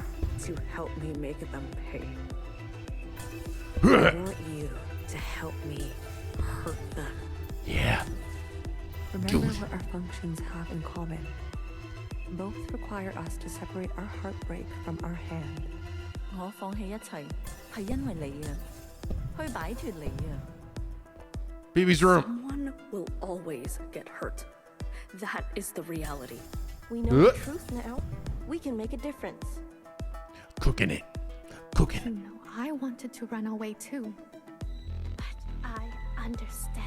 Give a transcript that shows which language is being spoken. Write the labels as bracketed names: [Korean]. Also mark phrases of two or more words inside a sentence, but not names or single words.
[English] To help me make them pay. Huh. I want you to help me hurt them. Yeah. Remember what our functions have in common. Both require us to separate our heartbreak from our hand. [Cantonese] 我放棄一切，係因為你啊，去擺脫你啊。 [English] BB's room. Someone will always get hurt. That is the reality. We know the truth now. We can make a difference. Cooking it. Cooking. You know, I wanted to run away too. But I understand.